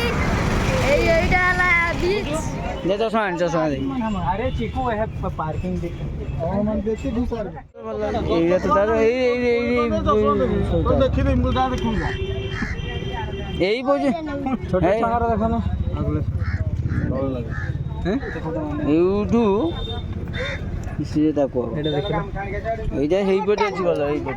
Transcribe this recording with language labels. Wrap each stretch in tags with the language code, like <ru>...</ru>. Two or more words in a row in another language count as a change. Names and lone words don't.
<or>ଏଇଟା ହେଲା ବିଚ୍।</or> <hi>अरे चिकू है पार्किंग</hi> <or>ଏଇଠୁ ସିଏ ତାକୁ ଏଇଟା ହେଇପଟେ ଅଛି ଭଲ ହେଇପଟେ।</or>